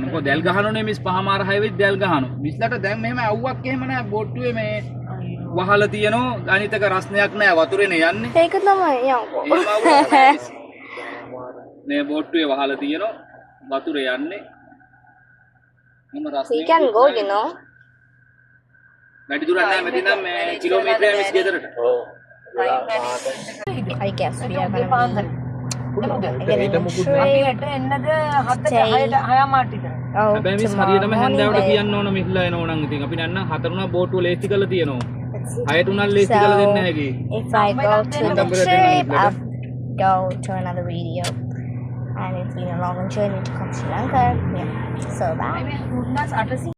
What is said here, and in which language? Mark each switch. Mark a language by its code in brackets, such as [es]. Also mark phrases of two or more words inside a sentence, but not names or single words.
[si] මොකද දැල් ගහනෝනේ මිස් පහමාර 6 වෙදි දැල් ගහනවා. මිස්ලාට දැන් මෙහෙම අවුවක් එහෙම නැහැ බොට්ටුවේ මේ වහලා තියෙනවා. අනිතක රස්නයක් නැහැ වතුරේනේ යන්නේ. ඒක තමයි යම්කෝ. මේ බොට්ටුවේ වහලා තියෙනවා. වතුරේ යන්නේ. මොන රස්නයක්. [en] We can go, you know. [si] වැඩි දුරක් නැහැ මෙතන මේ කිලෝමීටරයක් මිස් ගෙදරට. ඔව්. [en] I guess we are gonna [si] අපි හෙට එන්නද 6 මාට විතර. [en] Oh, [si] හැබැයි මිස් හරියටම හැන්දෑවට කියන්න ඕන මිස්ලා එනවා නම් ඉතින් අපි නැත්නම් 4 උනා බෝට්ටුව ලේස්ති කරලා තියෙනවා. 6ට උනා ලේස්ති කරලා දෙන්න හැකි. [en] If I go to the trip, I'll go to another video. And it's been a long journey to come to Sri Lanka. Yeah. So bye.